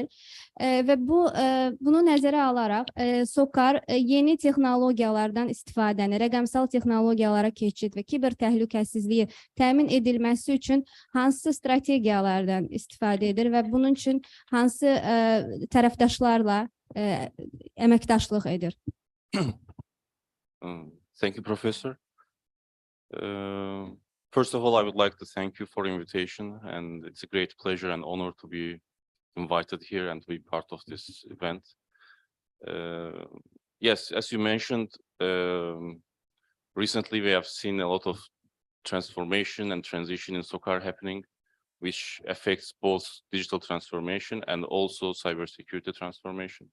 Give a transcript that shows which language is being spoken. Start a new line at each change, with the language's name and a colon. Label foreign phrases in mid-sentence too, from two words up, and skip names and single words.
Azerbaijani: Və bunu nəzərə alaraq SOCAR yeni texnologiyalardan istifadəni, rəqəmsal texnologiyalara keçid və kiber təhlükəsizliyi təmin edilməsi üçün hansı strategiyalardan istifadə edir və bunun üçün hansı tərəfdaşlarla əməkdaşlıq edir?
English: Thank you, Professor. First of all, I would like to thank you for the invitation, and it's a great pleasure and honor to be invited here and to be part of this event. Yes, as you mentioned, recently we have seen a lot of transformation and transition in SOCAR happening, which affects both digital transformation and also cybersecurity transformation.